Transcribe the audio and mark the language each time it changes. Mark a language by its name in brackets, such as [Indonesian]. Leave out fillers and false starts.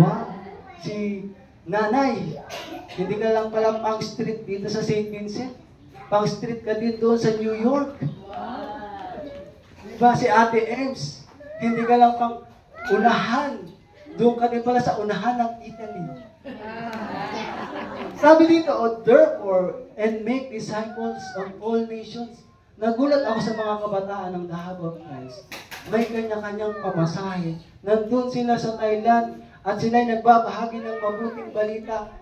[Filipino] Wow! Si Nanay, hindi ka lang pala pang-street dito sa St. Vincent. Pang-street ka din doon sa New York. Diba si Ate Ems, hindi ka lang pang unahan. Doon ka din pala sa unahan ng Italy. Sabi dito, [English] therefore, and make disciples of all nations. [Filipino] Nagulat ako sa mga kabataan ng The Hub of Christ. May kanya-kanyang pamasahe. Nandun sila sa Thailand at sila'y nagbabahagi ng mabuting balita.